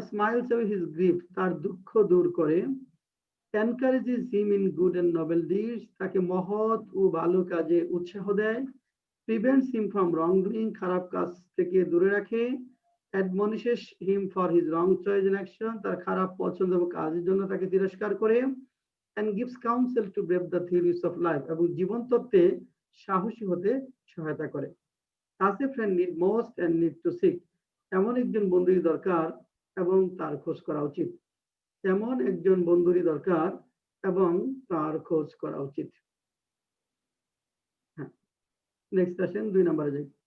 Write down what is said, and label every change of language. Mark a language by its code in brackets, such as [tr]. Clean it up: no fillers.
[en] smiles away his grief, [bn] তার দুঃখ দূর করে। [en] encourages him in good and noble deeds, [bn] তাকে মহৎ ও ভালো কাজে উৎসাহ দেয়। [en] prevents him from wrong doing, [bn] খারাপ কাজ থেকে দূরে রাখে। [en] admonishes him for his wrong choice and action, [bn] তার খারাপ পছন্দ এবং কাজের জন্য তাকে তিরস্কার করে। [en] and gives counsel to brave the theories of life, [bn] এবং জীবন তত্ত্বে সাহসী হতে সহায়তা করে। [en] As a friend need most and need to seek, [bn] এমন একজন বন্ধুই দরকার এবং তার খোঁজ করা উচিত। এমন একজন বন্ধুরই দরকার এবং তার খোঁজ করা উচিত। হ্যাঁ, নেক্সট আসেন 2 নম্বরে যাই।